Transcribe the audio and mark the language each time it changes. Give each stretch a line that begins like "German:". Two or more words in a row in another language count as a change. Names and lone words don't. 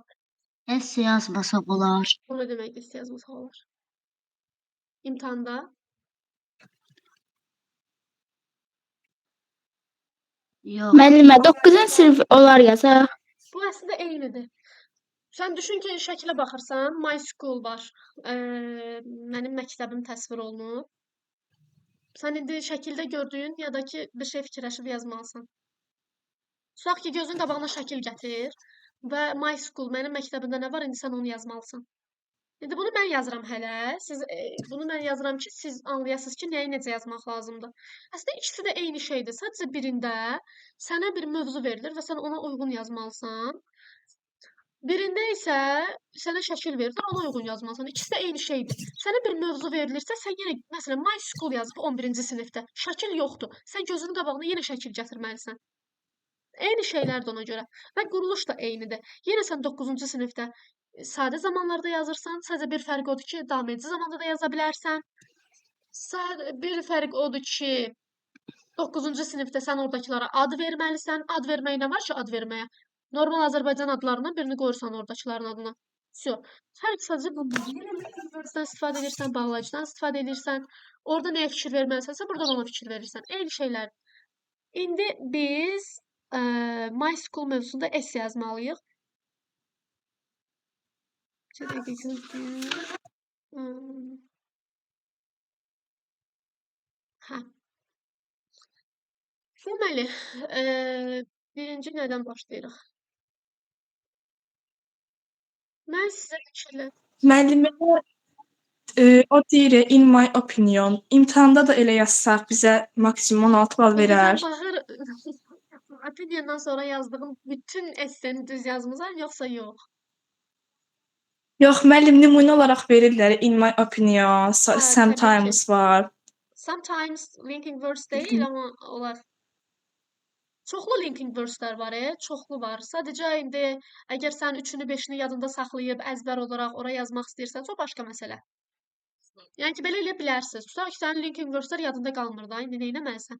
Azerbaijani: Essay yazmasaq olar. O nə demək essay yazmasaq olar? İmtahanda. Yox. Müəllimə 9-cu sinif olar yazaq. Bu əslində eynidir. Sən düşün ki, şəkilə baxırsan,
English: my school var.
Azerbaijani: Mənim məktəbim təsvir olunub. Sən indi şəkildə gördüyün ya da ki, bir şey fikirləşib yazmalısan. Tutaq ki, gözün qabağına şəkil gətir və
English: my school,
Azerbaijani: mənim məktəbimdə nə var, indi sən onu yazmalısan. İndi bunu mən yazıram hələ. Bunu mən yazıram ki, siz anlayasınız ki, nəyi necə yazmaq lazımdır. Əslində ikisi də eyni şeydir. Sadəcə birində sənə bir mövzu verilir və sən ona uyğun yazmalısan. Birində isə sənə şəkil verilir, ona uyğun yazmalısan. İkisi də eyni şeydir. Sənə bir mövzu verilirsə, sən yenə məsələn
English: my school
Azerbaijani: yazıb 11-ci sinifdə. Şəkil yoxdur. Sən gözünün qabağına yenə şəkil gətirməlisən. Eyni şeylərdir ona görə. Və quruluş da eynidir. Yenə sən 9-cu sinifdə sadə zamanlarda yazırsan, sadəcə bir fərq odur ki, davam edici zamanda da yaza bilərsən. Bir fərq odur ki, 9-cu sinifdə sən oradakılara ad verməlisən. Ad vermək nə var ki, ad verməyə? Normal Azərbaycan adlarından birini qoyursan oradakıların adına. Всё. Fərq sadəcə bundan. Verdən istifadə edirsən, bağlayıcıdan istifadə edirsən. Orada nəyə fikir verməlisənsə, burada ona fikir verirsən. Eyni şeylər. İndi biz
English: my school
Azerbaijani: mövzusunda essay yazmalıyıq. Hə. Deməli, birinci nədən başlayırıq? Mən sizə fikirlər. Müəllimə o deyir
English: in my opinion.
Azerbaijani: İmtahanda da elə yazsaq bizə maksimum 16 bal verər. Baxır, opiniondan sonra yazdığım bütün esseni düz yazmısan, yoxsa yox? Yox, müəllim nümunə olaraq verirlər
English: in my opinion,
Azerbaijani: təbii sometimes var.
English: Sometimes linking verse
Azerbaijani: deyil, amma olar. Çoxlu
English: linking verse'lər
Azerbaijani: var, çoxlu var. Sadəcə indi əgər sən 3-ünü, 5-ini yadında saxlayıb əzbər olaraq ora yazmaq istəyirsənsə, o başqa məsələ. Yəni ki, belə eləyə bilərsiniz. Tutaq ki, sənin
English: linking verse'lər
Azerbaijani: yadında qalmır da, indi neynəməlisən?